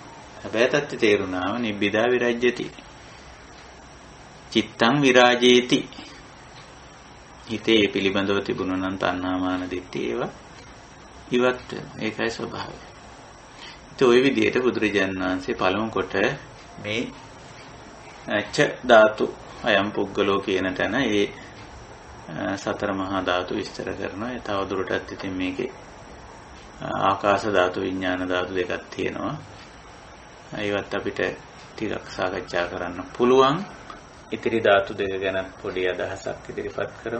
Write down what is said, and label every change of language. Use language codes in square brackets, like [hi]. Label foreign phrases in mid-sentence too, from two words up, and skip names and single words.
[si] හැබැයි தත්ත්වය තේරුණාම නිබ්බිදා විරජ්‍යති. [pi] චිත්තං විරාජේති. [si] හිතේ පිළිබඳව තිබුණා නම් තණ්හාමාන දිට්ඨි ඒවා ඉවත් වෙනවා. ඒකයි ස්වභාවය. ඒ ඔය විදිහට බුදුරජාණන් වහන්සේ පළමු කොට මේ [pi] ච ධාතු අයම් පුද්ගලෝ [si] කියන තැන ඒ සතර මහා ධාතු විස්තර කරනවා. ඒ තව දුරටත් ඉතින් මේකේ ආකාශ ධාතු විඥාන ධාතු දෙකක් තියෙනවා. ඒවත් අපිට ටිකක් සාකච්ඡා කරන්න පුළුවන්. ඉතිරි ධාතු දෙක ගැන පොඩි අදහසක් ඉදිරිපත් කරමු.